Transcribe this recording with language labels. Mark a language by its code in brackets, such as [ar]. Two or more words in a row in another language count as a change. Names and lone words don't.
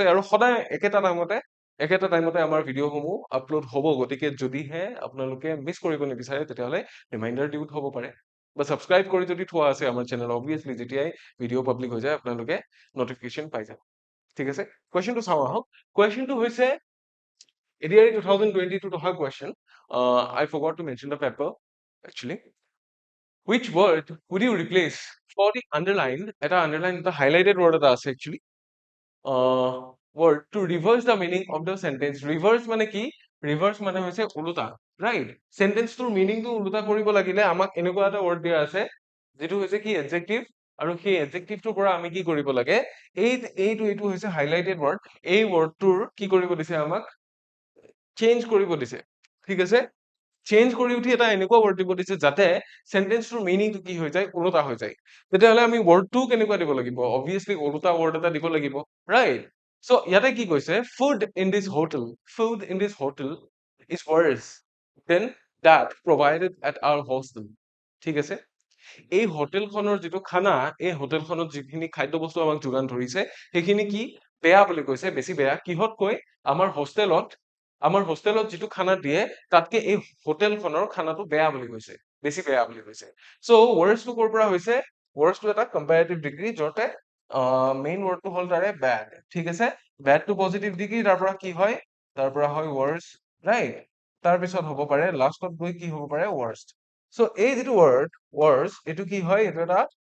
[as] আৰু সদায় একেটা টাইমতে আমাৰ ভিডিঅ'সমূহ আপলোড হ'ব গতিকে যদিহে আপোনালোকে মিছ কৰিব নিবিচাৰে তেতিয়াহ'লে ৰিমাইণ্ডাৰ ডিউট হ'ব পাৰে বা ছাবস্ক্ৰাইব কৰি যদি থোৱা আছে আমাৰ চেনেল অবভিয়াছলি যেতিয়াই ভিডিঅ' পাব্লিক হৈ যায় আপোনালোকে নটিফিকেশ্যন পাই যাব ঠিক আছে কুৱেশ্যনটো চাওঁ আহক কুৱেশ্যনটো হৈছে এডিআৰি 2022 অহা কুৱেশ্যন [en] I forgot to mention the paper actually which word would you replace for the underlined [as] এটা [en] highlighted word [as] এটা আছে actually [en] word to reverse the meaning of the sentence [as] reverse মানে কি reverse মানে হৈছে ওলোটা right sentence টোৰ meaning টো ওলোটা কৰিব লাগিলে আমাক এনেকুৱা এটা word দিয়া আছে যেটো হৈছে কি adjective আৰু সেই adjective টোৰ পৰা আমি কি কৰিব লাগে এইটো হৈছে [en] highlighted word [as] এই word টোৰ কি কৰিব দিছে আমাক চেঞ্জ কৰিব দিছে ঠিক আছে চেঞ্জ কৰি উঠি এটা এনেকুৱা ৱৰ্ড দিব দিছে যাতে সেন্টেন্সটোৰ মিনিংটো কি হৈ যায় ওলোটা হৈ যায় তেতিয়াহ'লে আমি ৱৰ্ডটো কেনেকুৱা দিব লাগিব অবভিয়াছলি ওলোটা ৱৰ্ড এটা দিব লাগিব [en] right so [as] ইয়াতে কি কৈছে [en] food in this hotel is worse than that provided at our hostel [as] ঠিক আছে এই হোটেলখনৰ যিটো খানা এই হোটেলখনত যিখিনি খাদ্য বস্তু আমাক যোগান ধৰিছে সেইখিনি কি বেয়া বুলি কৈছে বেছি বেয়া কিহত কৈ আমাৰ হোষ্টেলত যিটো খানা দিয়ে তাতকে এই হোটেলখনৰ খানাটো বেয়া বুলি কৈছে বেছি বেয়া বুলি কৈছে সো ৱৰ্ডছটো ক'ৰ পৰা হৈছে ৱৰ্ডছটো এটা [en] comparative degree [as] যতে মেইন ৱৰ্ডটো হ'ল তাৰে বেড ঠিক আছে [en] bad to positive degree [as] তাৰ পৰা কি হয় তাৰ পৰা হয় ৱৰ্ডছ ৰাইট তাৰ পিছত হ'ব পাৰে লাষ্টত গৈ কি হ'ব পাৰে ৱৰ্ষ্ট সো এই যিটো ৱৰ্ডছ এইটো কি হয় এইটো এটা